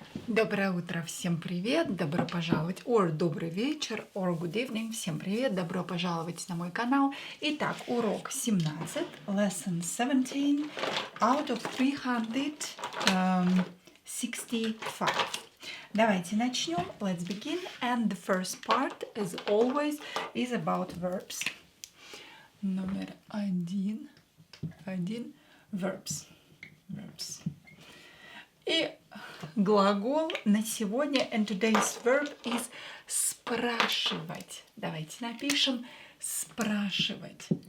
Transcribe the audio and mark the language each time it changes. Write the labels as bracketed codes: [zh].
[ru] Доброе утро, всем привет, добро пожаловать, or добрый вечер, or [en] good evening, [ru] всем привет, добро пожаловать на мой канал. Итак, урок 17, [en] lesson 17, out of 365. [ru] Давайте начнем, [en] let's begin, and the first part, as always, is about verbs. [ru] Номер один, verbs. И глагол на сегодня, [en] and today's verb is [ru] спрашивать. Давайте напишем спрашивать.